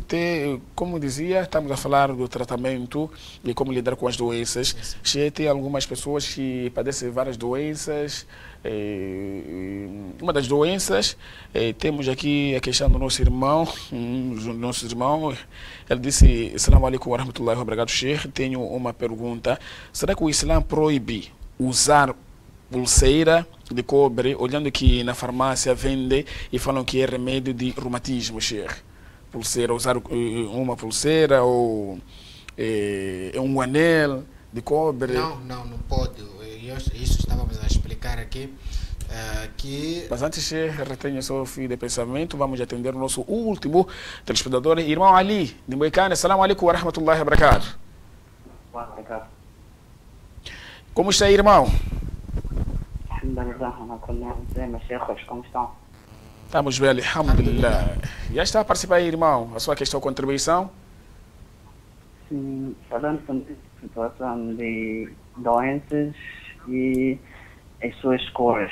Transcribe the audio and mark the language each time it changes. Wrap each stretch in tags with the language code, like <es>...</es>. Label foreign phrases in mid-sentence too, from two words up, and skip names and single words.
<pt>Como dizia, estamos a falar do tratamento e como lidar com as doenças. Tem algumas pessoas que padecem várias doenças. Uma das doenças, temos aqui a questão do nosso irmão. Ele disse:</pt> <ar>السلام عليكم ورحمة الله وبركاته, Sheikh.</ar> <pt>Tenho uma pergunta. Será que o Islã proíbe usar pulseira de cobre, olhando que na farmácia vende e falam que é remédio de reumatismo, Sheikh? Pulseira, usar uma pulseira ou um anel de cobre? Não pode. Isso estávamos a explicar aqui. Mas antes, Sheikh, retenha só o fio de pensamento. Vamos atender o nosso último telespectador, irmão Ali, de Moicane.</pt> <ar>السلام عليكم ورحمة الله وبركاته.</ar> <pt>Como está, irmão? Como estão? Estamos bem, alhamdulillah. Já está a participar aí, irmão, a sua questão, contribuição? Sim, falando sobre a situação de doenças e as suas cores.</pt>